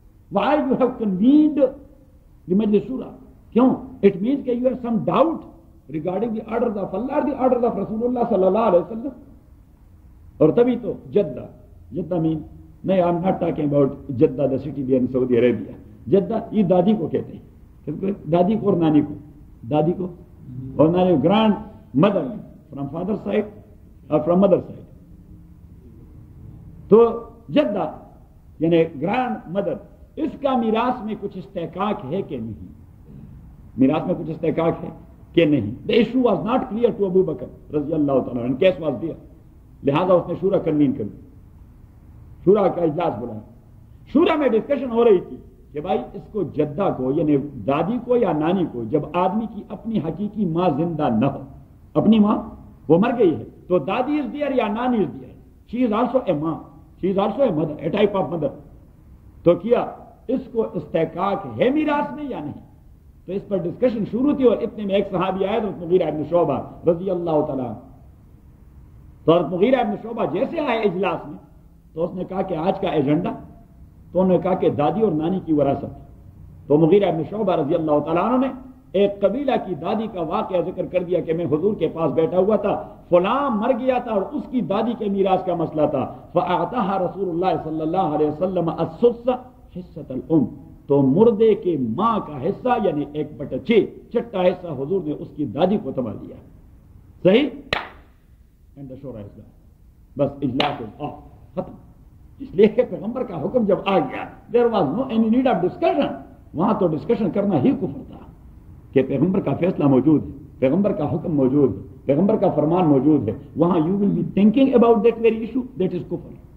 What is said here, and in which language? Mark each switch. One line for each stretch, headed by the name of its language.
English: Why you have convened the Majlis Shura?
Urdu: کیوں؟
English: It means that you have some doubt regarding the orders of Allah or the orders of Rasulullah sallallahu alaihi wasallam.
Urdu: اور تبھی تو Jeddah مین نہیں،
English: I am not talking about Jeddah the city the in Saudi Arabia.
Urdu: Jeddah یہ دادی کو کہتے ہیں، دادی کو اور نانی کو، دادی کو اور نانی،
English: grandmother from father side
Urdu: اور
English: From mother side.
Urdu: تو جدہ یعنی گرانڈ مدر، اس کا میراث میں کچھ استحقاق ہے کہ نہیں؟ میراث میں کچھ استحقاق ہے کہ نہیں؟
English: The issue was not clear to Abu Bakr
Urdu: رضی اللہ تعالیٰ عنہ.
English: Case was there.
Urdu: لہذا اس نے شورا کنوین کر دی، شورا کا اجلاس بلایا. شورا میں ڈسکشن ہو رہی تھی کہ بھائی اس کو جدہ کو یعنی دادی کو یا نانی کو، جب آدمی کی اپنی حقیقی ماں زندہ نہ ہو، اپنی ماں وہ مر گئی ہے، تو دادی از دیئر یا نانی is there.
English: She is also a ماں، she is also a mother, a type of mother.
Urdu: تو کیا اس کو استحقاق ہے میراث میں یا نہیں؟ تو اس پر ڈسکشن شروع تھی، اور اتنے میں ایک صحابی آئے، حضرت مغیرہ ابن شعبہ رضی اللہ تعالیٰ. تو حضرت مغیرہ ابن شعبہ جیسے آئے اجلاس میں، تو اس نے کہا کہ آج کا ایجنڈا، تو انہوں نے کہا کہ دادی اور نانی کی وراثت. تو مغیرہ ابن شعبہ رضی اللہ تعالیٰ عنہ نے ایک قبیلہ کی دادی کا واقعہ ذکر کر دیا کہ میں حضور کے پاس بیٹھا ہوا تھا، فلاں مر گیا تھا اور اس کی دادی کے میراث کا مسئلہ تھا.
Arabic: فأعطاها رسول اللہ صلی اللہ علیہ وسلم السدس حصۃ الام.
Urdu: تو مردے کے ماں کا حصہ یعنی 1/6 چھٹا حصہ حضور نے اس کی دادی کو تباہ دیا. صحیح؟ اینڈ the شورا اجلاس، بس اجلاس ختم. اس لیے کہ پیغمبر کا حکم جب آ گیا،
English: There was no any need of discussion.
Urdu: وہاں تو ڈسکشن کرنا ہی کفر تھا کہ پیغمبر کا فیصلہ موجود ہے، پیغمبر کا حکم موجود ہے، پیغمبر کا فرمان موجود ہے.
English: وہاں you will be thinking about that very issue, that is کفر.